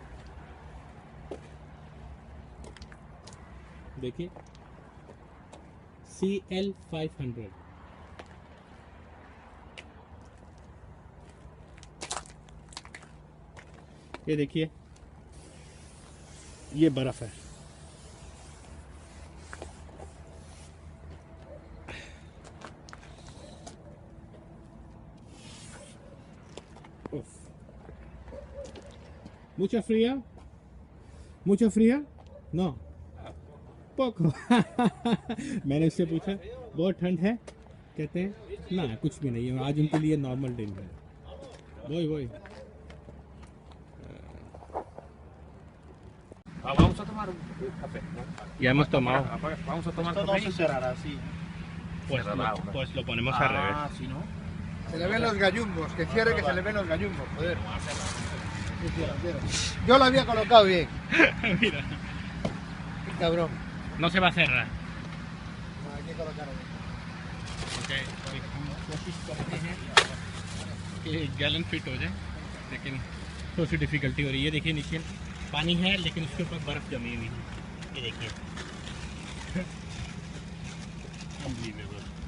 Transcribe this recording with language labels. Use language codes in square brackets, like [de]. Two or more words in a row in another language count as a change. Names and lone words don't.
[hi] देखिए CL 500। ये देखिए ये बर्फ है, [es] mucho fría no poco। [hi] मैंने उससे पूछा बहुत ठंड है, कहते हैं ना कुछ भी नहीं है, आज उनके लिए नॉर्मल दिन है। वही [es] Vamos a tomar un café, ¿no? ya hemos tomado, Vamos a tomar Esto no café. se cerrará así. pues lo ponemos al revés। Ah, sí, ¿no? Se le ven los gallumbos, que cierre que se le ven los gallumbos, joder. Sí, cierra. Yo lo había colocado bien. Mira, Qué cabrón. no se va a cerrar। No, hay que colocarlo bien. [hi] हम कोशिश करते हैं कि गैलन फिट हो जाए, लेकिन थोड़ी सी डिफ़िकल्टी हो रही है। देखिए नीचे पानी है लेकिन उसके ऊपर बर्फ़ जमी हुई है, ये देखिए अनबिलीवेबल।